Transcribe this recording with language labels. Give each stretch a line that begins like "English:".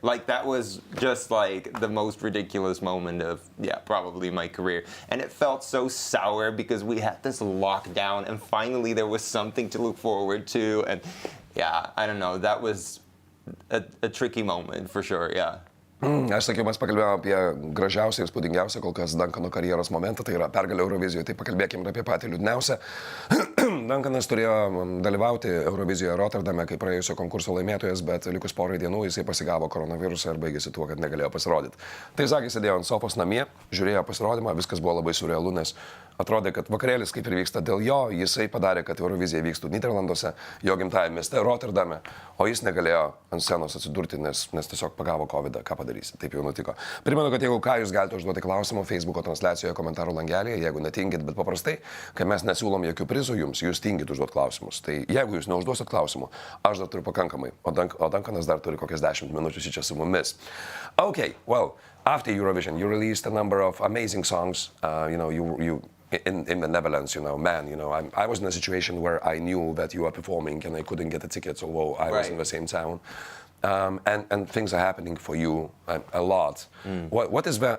English: Like that was just like the most ridiculous moment of, probably my career. And it felt so sour because we had this lockdown and finally there was something to look forward to, and I don't know, that was a tricky moment for sure,
Lithuanian: Aš sakiau, mes pakalbėjome apie gražiausią ir spūdingiausią kol kas Duncano karjeros momentą, tai yra pergalė Eurovizijoje, tai pakalbėkime ir apie patį liūdniausią. Duncanas turėjo dalyvauti Eurovizijoje Rotterdame kaip praėjusio konkurso laimėtojas, bet likus porai dienų jisai pasigavo koronavirusą ir baigėsi tuo, kad negalėjo pasirodyti. Tai sakė, sėdėjo ant sofos namie, žiūrėjo pasirodymą, viskas buvo labai surrealu, nes atrodė, kad vakarėlis kaip ir vyksta dėl jo, jisai padarė, kad Eurovizija vykstų Nyderlanduose, jo gimtajame mieste Rotterdame, o jis negalėjo ant scenos atsidurti, nes tiesiog pagavo COVID-ą, ką padarysi, taip jau nutiko. Primenu, kad jeigu ką, jūs galite užduoti klausimų Facebook'o transliacijoje, komentarų langelėje, jeigu netingit, bet paprastai, kai mes nesiūlom jokių prizų jums, jūs tingit užduoti klausimus. Tai jeigu jūs neužduosit klausimų, aš dar turiu pakankamai, o Duncanas dar turi kokias 10 minučių čia su mumis.
English: Okay, well, after Eurovision, you released a number of amazing songs, you in the Netherlands, I was in a situation where I knew that you were performing and I couldn't get the tickets, although I was in the same town. And things are happening for you a lot. What is the?